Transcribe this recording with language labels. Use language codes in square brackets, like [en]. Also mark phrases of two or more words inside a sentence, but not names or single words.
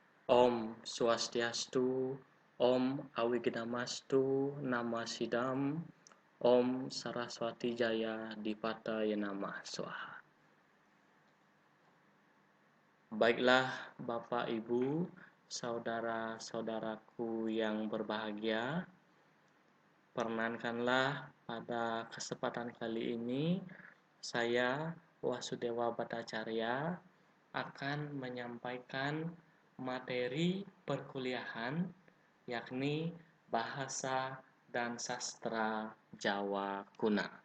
[sa] ॐ स्वस्त्यस्तु, ॐ अविघ्नमस्तु, नमः सिद्धम्, ॐ सरस्वती जय दीपाय नमः स्वाहा. [id] Baiklah Bapak Ibu, saudara-saudaraku yang berbahagia, perkenankanlah pada kesempatan kali ini saya Wasudewa Bhattacharya akan menyampaikan materi perkuliahan yakni Bahasa dan Sastra Jawa Kuna.